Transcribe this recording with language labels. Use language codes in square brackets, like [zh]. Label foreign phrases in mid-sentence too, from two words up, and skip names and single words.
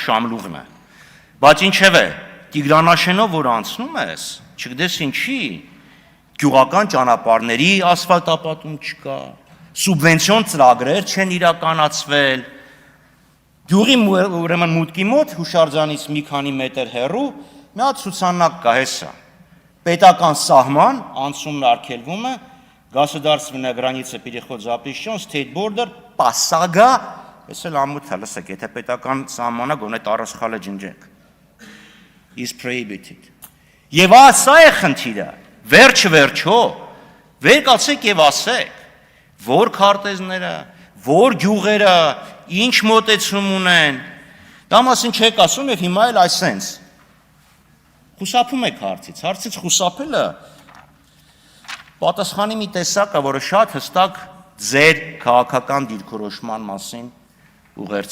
[hy] Շամլուղն է։ Բայց ինչևէ, Տիգրանաշենով որ անցնում ես, չգիտես ինչի, գյուղական ճանապարհների ասֆալտապատում չկա, սուբվենցիոն ծրագրեր չեն իրականացվել։ Գյուղի ուրեմն մուտքի мот հուշարձանից մի քանի մետր հեռու մի հատ ցուցանակ կա, հեսա։ Պետական սահման, անցումն արգելվում է, [ru] Государственная граница переход запрещен, [en] state border, [hy] պասագա, ես էլ ամոթ է, լսեք, եթե պետական սահմանը գոնե տարածքալը ջնջեք։ [en] Is prohibited։ [hy] Եվ սա է խնդիրը, վերջը, վեր կացեք եւ ասեք, որ քարտեզները, որ գյուղերը, ինչ մոտեցում ունեն, դա մասին չեք ասում եւ հիմա էլ այսենց։ Խուսափում եք հարցից խուսափելը պատասխանի մի տեսակ է, որը շատ հստակ ձեր քաղաքական դիրքորոշման մասին ուղերձ